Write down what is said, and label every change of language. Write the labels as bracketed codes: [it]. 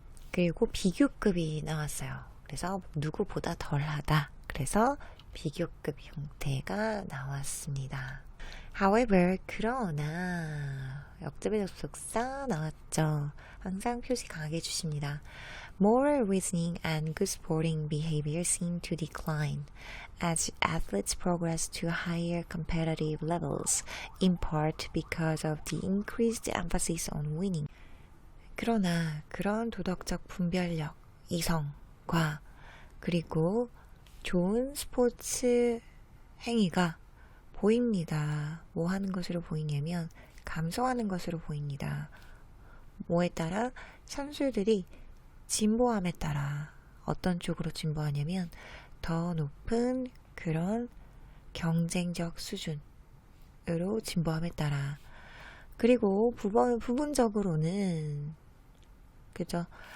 [ko] 그리고 비교급이 나왔어요. 그래서 누구보다 덜 하다. 그래서 비교급 형태가 나왔습니다. However, 그러나 역접의 접속사 나왔죠. 항상 표시 강하게 해주십니다. [en] Moral reasoning and good sporting behavior seem to decline as athletes progress to higher competitive levels, in part because of the increased emphasis on winning. [ko] 그러나 그런 도덕적 분별력, 이성과 그리고 좋은 스포츠 행위가 보입니다. 뭐 하는 것으로 보이냐면 감소하는 것으로 보입니다. 뭐에 따라 선수들이 진보함에 따라 어떤 쪽으로 진보하냐면 더 높은 그런 경쟁적 수준으로 진보함에 따라 그리고 부분적으로는 그죠?